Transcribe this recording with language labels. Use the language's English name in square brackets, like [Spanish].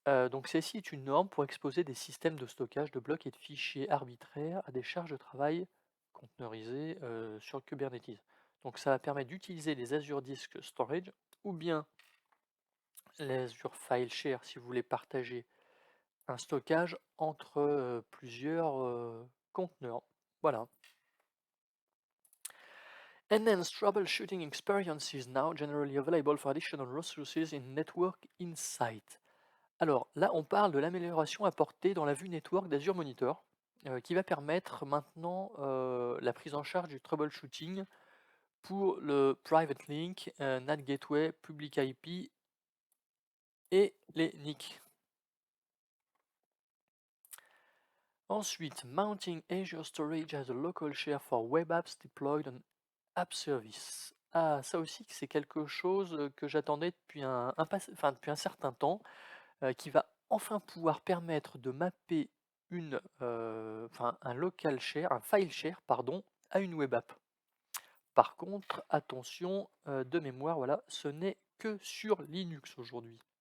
[French] Donc CSI est une norme pour exposer des systèmes de stockage de blocs et de fichiers arbitraires à des charges de travail conteneurisées sur Kubernetes. Donc ça va permettre d'utiliser les Azure Disk Storage ou bien les Azure File Share si vous voulez partager un stockage entre plusieurs conteneurs. Voilà. [English] Enhanced troubleshooting experience is now generally available for additional resources in Network Insight. [French] Alors là, on parle de l'amélioration apportée dans la vue network d'Azure Monitor, qui va permettre maintenant la prise en charge du troubleshooting pour le Private Link, NAT Gateway, Public IP et les NIC. [English] Ensuite, mounting Azure Storage as a local share for web apps deployed on App Service. [French] Ah, ça aussi, c'est quelque chose que j'attendais depuis depuis un certain temps, qui va enfin pouvoir permettre de mapper un local share, un file share, pardon, à une web app. Par contre, attention, de mémoire, voilà, ce n'est que sur Linux aujourd'hui.